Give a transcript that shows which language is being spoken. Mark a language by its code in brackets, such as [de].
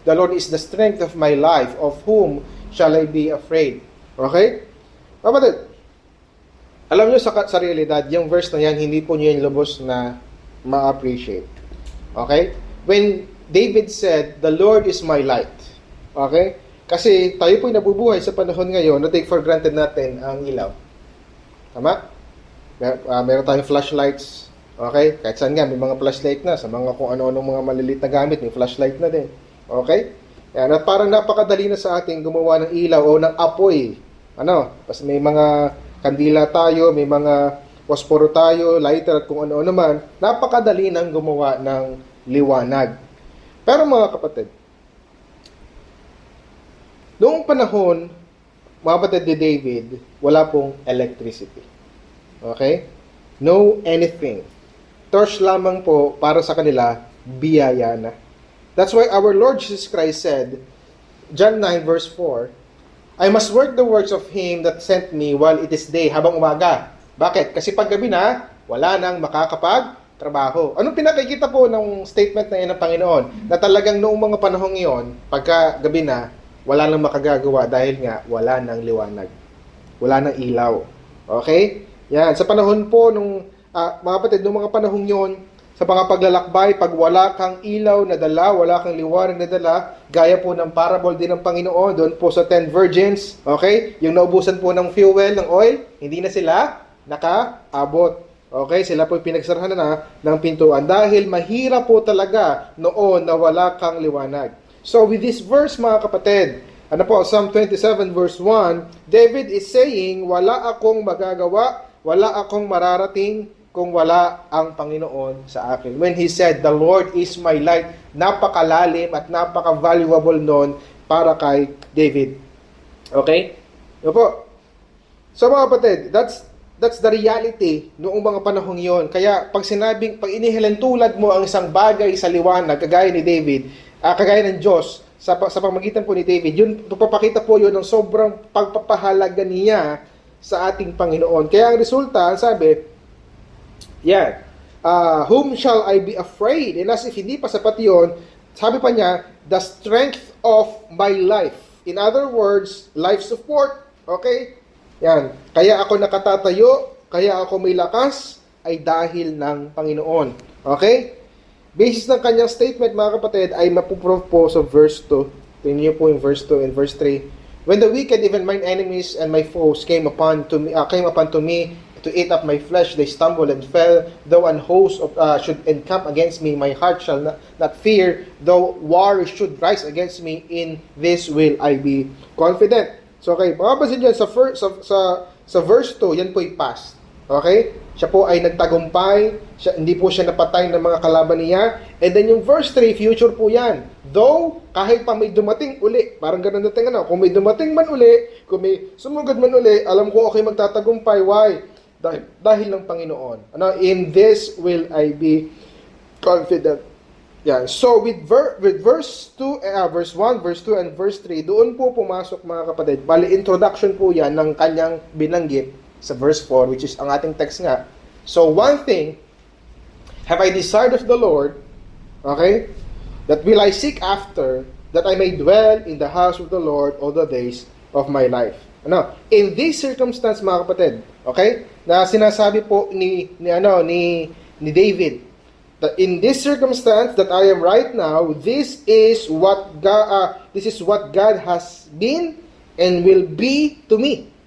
[en] The Lord is the strength of my life, of whom shall I be afraid?" Okay? [tl] Kapatid, alam nyo sa realidad, yung verse na yan, hindi po nyo yung lubos na ma-appreciate. Okay? [en] When David said, "The Lord is my light." Okay? [tl] Kasi tayo po'y nabubuhay sa panahon ngayon na [en] take for granted [tl] natin ang ilaw. Tama? Meron tayong flashlights. Okay? Kahit saan nga, may mga flashlight na. Sa mga kung ano-anong mga maliliit na gamit, may flashlight na din. Okay? Yan, at parang napakadali na sa ating gumawa ng ilaw o ng apoy. Kasi may mga kandila tayo, may mga posporo tayo, lighter at kung ano-ano man. Napakadali nang gumawa ng liwanag. Pero mga kapatid, noong panahon, mga kapatid ni David, wala pong electricity. Okay? [en] No anything. [tl] Torch lamang po para sa kanila, biyaya na. [en] That's why our Lord Jesus Christ said, John 9 verse 4, "I must work the works of Him that sent me while it is day," [tl] habang umaga. Bakit? Kasi pag gabi na, wala nang makakapag-trabaho. Anong pinakikita po ng statement na yan ng Panginoon? Na talagang noong mga panahong iyon, pagka gabi na, wala nang makagagawa dahil nga wala nang liwanag. Wala nang ilaw. Okay? Yan. Sa panahon po nung, mga kapatid, noong mga panahong iyon, sa mga paglalakbay, pag wala kang ilaw na dala, wala kang liwanag na dala, gaya po ng parable din ng Panginoon, doon po sa 10 virgins, okay? Yung naubusan po ng fuel, ng oil, hindi na sila nakaabot. Okay? Sila po pinagsarahan na ng pintuan dahil mahirap po talaga noon na wala kang liwanag. [en] So with this verse, [tl] mga kapatid, Psalm 27 verse 1, [en] David is saying, [tl] wala akong magagawa, wala akong mararating, kung wala ang Panginoon sa akin. [en] When He said, "The Lord is my light," [tl] napakalalim at napaka-valuable nun para kay David. Okay? Yun po. So mga kapatid, [en] that's the reality [tl] noong mga panahong yon. Kaya pag inihalintulad mo ang isang bagay sa liwanag, kagaya ni David, kagaya ng Diyos, sa pamagitan po ni David, yun, papakita po yun ng sobrang pagpapahalaga niya sa ating Panginoon. Kaya ang resulta, sabi, yan. [en] Whom shall I be afraid? And as if [tl] hindi pa sapat yun, sabi pa niya, [en] the strength of my life. In other words, life support. [tl] Okay? Yan. Kaya ako nakatatayo, kaya ako may lakas, ay dahil ng Panginoon. Okay? basis ng kanyang statement, mga kapatid, ay mapuprove po sa verse 2. Tingnan niyo po yung verse 2 and verse 3. [en] When the wicked, even mine enemies and my foes, came upon to me to eat up my flesh, they stumbled and fell. Though an host should encamp against me, my heart shall not fear. Though war should rise against me, in this will I be confident. [tl] So, okay, makapansin dyan sa verse 2, yan po yung past. Okay? Siya po ay nagtagumpay, hindi po siya napatay ng mga kalaban niya. And then yung verse 3, future po yan. Though, kahit pa may dumating uli, parang ganun natin, kung may dumating man uli, kung may sumugod man uli, alam ko okay magtatagumpay. Why? Dahil ng Panginoon. [en] In this will I be confident. Yan. So, with verse 2, verse 1, verse 2, and verse 3, [tl] doon po pumasok, mga kapatid. Bali, introduction po yan ng kanyang binanggit sa verse 4, which is ang ating text nga. [en] So, one thing, have I desired of the Lord, okay, that will I seek after, that I may dwell in the house of the Lord all the days of my life. In this circumstance, mga kapatid, okay, [tl] na sinasabi po ni David, [en] that in this circumstance that I am right now, this is what God has been and will be to me.